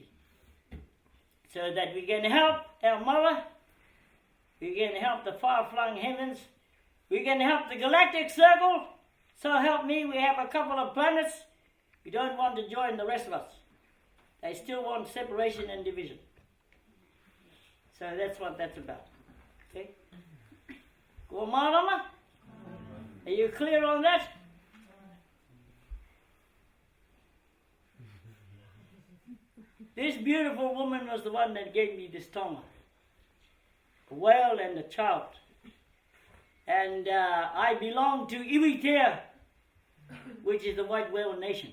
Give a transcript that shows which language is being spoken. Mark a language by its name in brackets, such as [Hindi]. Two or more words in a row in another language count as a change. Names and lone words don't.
[English] So that we can help our mother, we can help the far-flung heavens, we can help the galactic circle. So help me, we have a couple of planets. We don't want to join the rest of us. They still want separation and division. So that's what that's about. [Māori] Okay? Ko marama? [English] Are you clear on that? This beautiful woman was the one that gave me this tonga. A whale and a child. And I belong to Iwitea, which is the white whale nation.